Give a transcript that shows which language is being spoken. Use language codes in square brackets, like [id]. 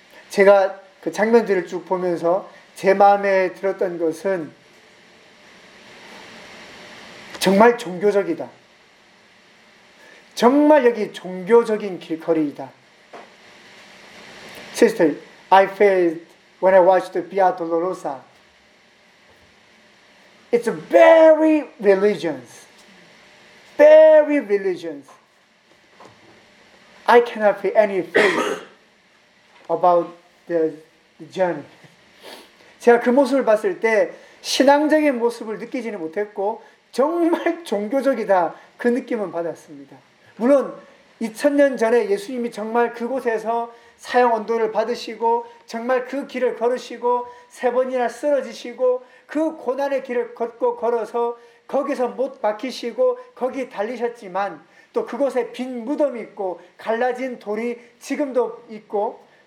[ko] 제가 그 장면들을 쭉 보면서 제 마음에 들었던 것은 정말 종교적이다. 정말 여기 종교적인 길거리이다. [en] Sister, I felt when I watched the Via Dolorosa. It's very religious. Very religious. I cannot feel any faith about the journey. [ko] 제가 그 모습을 봤을 때 신앙적인 모습을 느끼지는 못했고 정말 종교적이다 그 느낌은 받았습니다. 물론 2000년 전에 예수님이 정말 그곳에서 사형 언도를 받으시고 정말 그 길을 걸으시고 세 번이나 쓰러지시고 그 고난의 길을 걷고 걸어서 거기서 못 박히시고 거기 달리셨지만 또 그곳에 빈 무덤이 있고 갈라진 돌이 지금도 있고